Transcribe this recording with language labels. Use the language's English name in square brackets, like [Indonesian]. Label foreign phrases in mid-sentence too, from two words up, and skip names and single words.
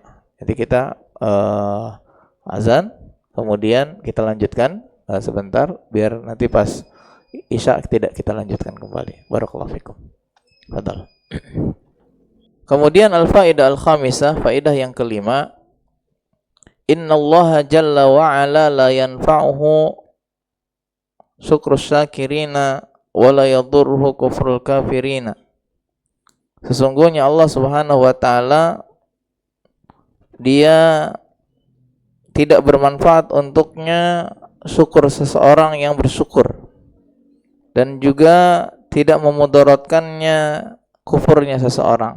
[Indonesian] Jadi kita azan, kemudian kita lanjutkan sebentar, biar nanti pas isya tidak kita lanjutkan kembali. [Arabic] بارك الله فيكم. فضل. Kemudian الفائدة الخامسة, [Indonesian] faidah yang kelima, [Arabic] إن الله جل وعلا لا ينفعه شكر الشاكرين ولا يضره كفر الكافرين. [Indonesian] Sesungguhnya Allah [Arabic] سبحانه وتعالى [Indonesian] dia tidak bermanfaat untuknya syukur seseorang yang bersyukur, dan juga tidak memudaratkannya kufurnya seseorang.